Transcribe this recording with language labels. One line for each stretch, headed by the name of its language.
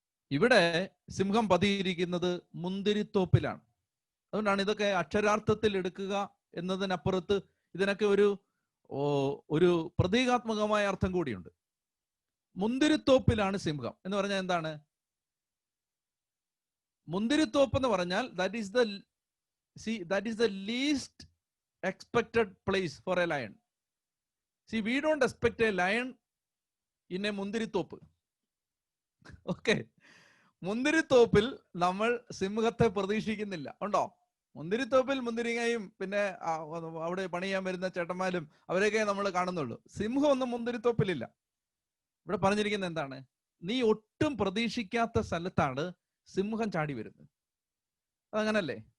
Malayalam: ഇവിടെ സിംഹം പതിയിരിക്കുന്നത് മുന്തിരിത്തോപ്പിലാണ്. അതുകൊണ്ടാണ് ഇതൊക്കെ അക്ഷരാർത്ഥത്തിൽ എടുക്കുക എന്നതിനപ്പുറത്ത് ഇതിനൊക്കെ ഒരു പ്രതീകാത്മകമായ അർത്ഥം കൂടിയുണ്ട്. മുന്തിരിത്തോപ്പിലാണ് സിംഹം എന്ന് പറഞ്ഞാൽ എന്താണ്? മുന്തിരിത്തോപ്പ് എന്ന് പറഞ്ഞാൽ
English: that is the least expected place for a lion. See, we don't expect a lion in a മുന്തിരിത്തോപ്പ്.
Malayalam: Okay, മുന്തിരിത്തോപ്പിൽ നമ്മൾ സിംഹത്തെ പ്രതീക്ഷിക്കുന്നില്ല. ഉണ്ടോ? മുന്തിരിത്തോപ്പിൽ മുന്തിരിങ്ങയും പിന്നെ അവിടെ പണിയാൻ വരുന്ന ചേട്ടന്മാരും അവരെയൊക്കെ നമ്മൾ കാണുന്നുള്ളൂ. സിംഹം ഒന്നും മുന്തിരിത്തോപ്പിലില്ല. ഇവിടെ പറഞ്ഞിരിക്കുന്നത് എന്താണ്? നീ ഒട്ടും പ്രതീക്ഷിക്കാത്ത സ്ഥലത്താണ് സിംഹം ചാടി വരുന്നത്. അതങ്ങനല്ലേ?